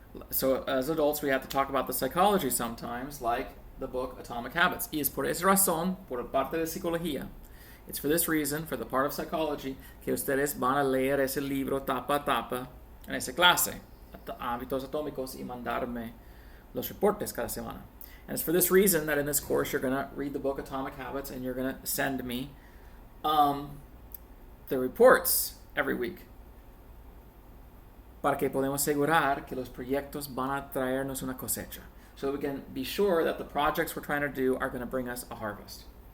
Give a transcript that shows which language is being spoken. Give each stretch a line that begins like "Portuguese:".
English: So as adults we have to talk about the psychology sometimes, like the book Atomic Habits.
Spanish: Y es por esa razón, por parte de psicología,
English: it's for this reason, for the part of psychology,
Spanish: que ustedes van a leer ese libro tapa a tapa en esa clase, hábitos atómicos, y mandarme los reportes cada semana.
English: And it's for this reason that in this course you're going to read the book Atomic Habits and you're going to send me the reports every week.
Spanish: Para que podamos asegurar que los proyectos van a traernos una cosecha.
English: So that we can be sure that the projects we're trying to do are going to bring us a harvest.